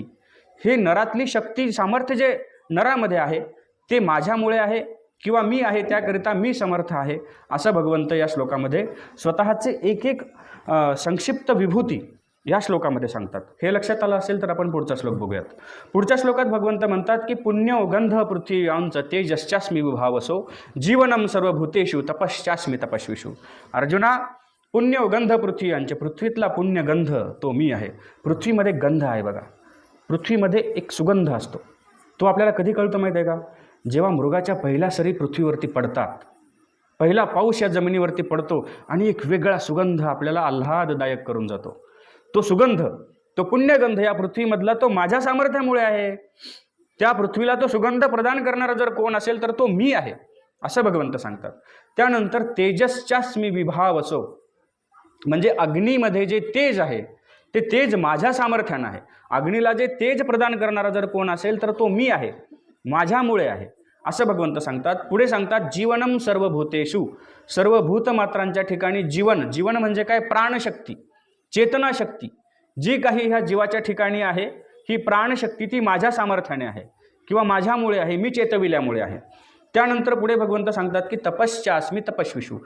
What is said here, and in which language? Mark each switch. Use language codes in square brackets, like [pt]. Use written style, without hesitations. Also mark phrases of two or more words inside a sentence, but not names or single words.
[mr] हे नरातली शक्ती सामर्थ्य जे नरामध्ये आहे ते माझ्यामुळे आहे किंवा मी आहे, त्याकरिता मी समर्थ आहे, असं भगवंत या श्लोकामध्ये स्वतःचे एक एक संक्षिप्त विभूती या श्लोकामध्ये सांगतात. हे लक्षात आलं असेल तर आपण पुढचा श्लोक बघूयात. पुढच्या श्लोकात भगवंत म्हणतात की [sa] पुण्यो गंध पृथ्वीयांच तेजश्चास्मी विभावसो जीवनम सर्वभूतेषु तपश्चास्मी तपस्विषु. [mr] अर्जुना, [sa] पुण्यो गंध पृथ्वीयांचे, [mr] पृथ्वीतला पुण्यगंध तो मी आहे. पृथ्वीमध्ये गंध आहे बघा, पृथ्वीमध्ये एक सुगंध असतो. तो आपल्याला कधी कळतो माहीत आहे का? जेव्हा मृगाच्या पहिल्या सरी पृथ्वीवरती पडतात, पहिला पाऊस या जमिनीवरती पडतो आणि एक वेगळा सुगंध आपल्याला आल्हाददायक करून जातो. तो सुगंध, तो पुण्यगंध या पृथ्वीमधला तो माझ्या सामर्थ्यामुळे आहे. त्या पृथ्वीला तो सुगंध प्रदान करणारा जर कोण असेल तर तो मी आहे, असं भगवंत सांगतात. त्यानंतर [sa] तेजश्चास्मी विभावसो, [mr] म्हणजे अग्नीमध्ये जे तेज आहे ते तेज माझ्या सामर्थ्यानं आहे. अग्नीला जे तेज प्रदान करणारा जर कोण असेल तर तो मी आहे, माझ्यामुळे आहे, असं भगवंत सांगतात. पुढे सांगतात [sa] जीवनम सर्वभूतेषु, [mr] सर्व भूतमात्रांच्या ठिकाणी जीवन. जीवन म्हणजे काय? प्राणशक्ती, चेतनाशक्ती. जी काही ह्या जीवाच्या ठिकाणी आहे ही प्राणशक्ती ती माझ्या सामर्थ्याने आहे किंवा माझ्यामुळे आहे, मी चेतविल्यामुळे आहे. त्यानंतर पुढे भगवंत सांगतात की [sa] तपश्चास्मी तपस्विषु.